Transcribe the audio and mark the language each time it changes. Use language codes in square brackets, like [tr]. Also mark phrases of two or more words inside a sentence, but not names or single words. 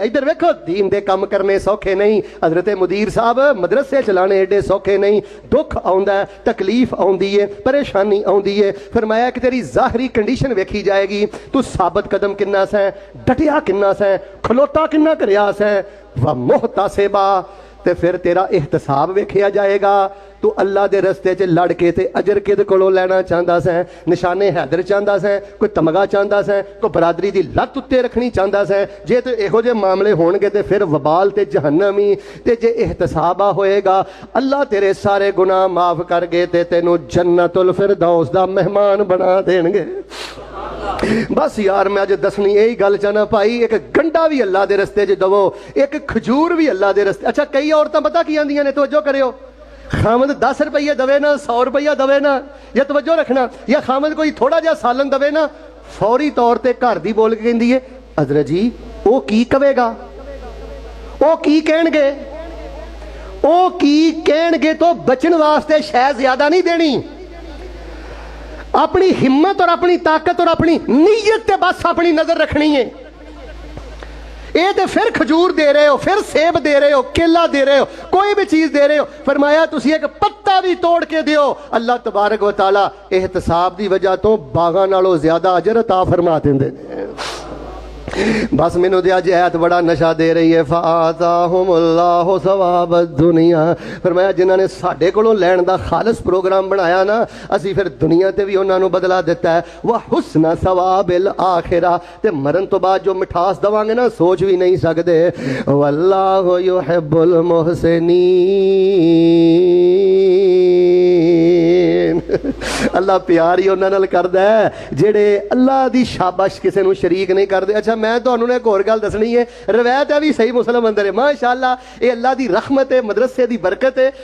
[pa] ادھر ویکھو دین دے کام کرنے سوکھے نہیں، حضرت مدیر صاحب مدرسے چلانے ایڈے سوکھے نہیں. دکھ آؤندا ہے، تکلیف آؤندی ہے، پریشانی آؤندی ہے. فرمایا کہ تیری ظاہری کنڈیشن ویکھی جائے گی، تو ثابت قدم کِنّا سیں، ڈٹیا کِنّا سیں، کھلوتا کِنّا کریا سیں. [ar] ومحتسبا [pa] ਤੇ ਫਿਰ ਤੇਰਾ ਇਹਤਸਾਬ ਵੇਖਿਆ ਜਾਏਗਾ। ਤੂੰ ਅੱਲਾ ਦੇ ਰਸਤੇ 'ਚ ਲੜ ਕੇ ਤੇ ਅਜਰ ਕਿਹਦੇ ਕੋਲੋਂ ਲੈਣਾ ਚਾਹੁੰਦਾ ਸੈਂ? ਨਿਸ਼ਾਨੇ ਹੈਦਰ ਚਾਹੁੰਦਾ ਸੈਂ, ਕੋਈ ਤਮਗਾ ਚਾਹੁੰਦਾ ਸੈਂ, ਕੋਈ ਬਰਾਦਰੀ ਦੀ ਲੱਤ ਉੱਤੇ ਰੱਖਣੀ ਚਾਹੁੰਦਾ ਸੈਂ? ਜੇ ਤੇ ਇਹੋ ਜਿਹੇ ਮਾਮਲੇ ਹੋਣਗੇ ਤੇ ਫਿਰ ਵਬਾਲ ਤੇ ਜਹੰਨਮ ਹੀ। ਤੇ ਜੇ ਇਹਤਸਾਬਾ ਹੋਏਗਾ ਅੱਲਾ ਤੇਰੇ ਸਾਰੇ ਗੁਨਾਹ ਮਾਫ ਕਰਗੇ ਤੇ ਤੈਨੂੰ ਜन्नतुल फिरदौस ਦਾ ਮਹਿਮਾਨ ਬਣਾ ਦੇਣਗੇ। بس یار میں اج دسنی یہی گل چاہنا بھائی، ایک گنڈا بھی اللہ کے رستے چ دیو، ایک کھجور بھی اللہ کے رستے. اچھا کئی عورتاں پتا کی آندیاں نے، توجہ کریو، خاوند 10 روپے دیوے نا 100 روپیہ دیوے نا، یا توجہ رکھنا، یا خاوند کوئی تھوڑا جیہا سالن دیوے نا، فوری طور پر گھر دی بول کے کہندی ہے حضرت جی وہ کی کہوے گا، وہ کی کہن گے، وہ کی کہن گے، تو بچن واسطے شے زیادہ نہیں دینی، اپنی ہمت اور اپنی طاقت اور اپنی نیت تے بس اپنی نظر رکھنی ہے. یہ تو پھر کھجور دے رہے ہو، پھر سیب دے رہے ہو، کیلا دے رہے ہو، کوئی بھی چیز دے رہے ہو، فرمایا تسی ایک پتا بھی توڑ کے دیو, [ar] الله تبارك وتعالى [pa] احتساب کی وجہ توں باغاں نالوں زیادہ اجر عطا فرما دیندے نے. بس مینوں تو اج ایہہ بڑا نشہ دے رہی ہے, [ar] فآتاهم الله ثواب الدنيا, [pa] ، فرمایا جنہوں نے ساڈے کولوں لین دا خالص پروگرام بنایا نا، اسی پھر دنیا تے بھی انہوں نے بدلہ دتا ہے, [ar] وحسن ثواب الآخرة, [pa] ، تے مرن توں بعد جو مٹھاس دیواں گے نا سوچ بھی نہیں سکتے. [ar] والله يحب المحسنين, [pa] ، اللہ پیار ہی انہاں نال کردا ہے جیہڑے اللہ دی شاباش کسی نوں شریک نہیں کرتے. اچھا میں تہانوں ایک ہور گل دسنی ہے، روایت ہے بھی صحیح مسلم اندر ہے، ماشاءاللہ یہ اللہ دی رحمت ہے، مدرسے دی برکت ہے.